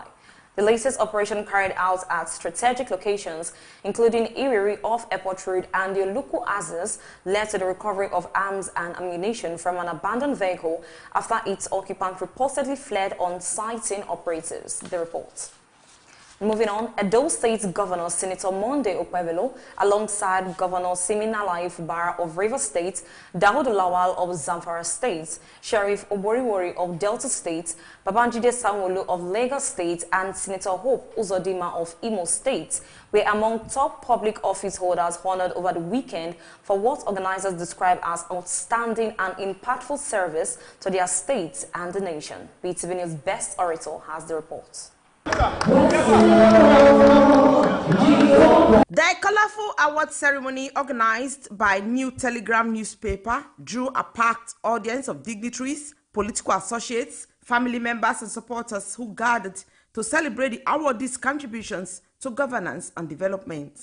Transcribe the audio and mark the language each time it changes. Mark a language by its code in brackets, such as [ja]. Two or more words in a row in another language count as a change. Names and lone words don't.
[en] The latest operation carried out at strategic locations, including Iwiri off Airport Road and the Oluku Azes, led to the recovery of arms and ammunition from an abandoned vehicle after its occupant reportedly fled on citing operatives. The report. Moving on, Edo State Governor Senator Monday Okpebholo, alongside Governor Siminalayi Fubara of Rivers State, Dawood Lawal of Zamfara State, Sheriff Oboriwori of Delta State, Babajide Sanwo-Olu of Lagos State, and Senator Hope Uzodinma of Imo State were among top public office holders honored over the weekend for what organizers describe as outstanding and impactful service to their states and the nation. Beetv News' best orator has the report. The colorful award ceremony organized by New Telegram newspaper drew a packed audience of dignitaries, political associates, family members and supporters who gathered to celebrate the awardees' contributions to governance and development.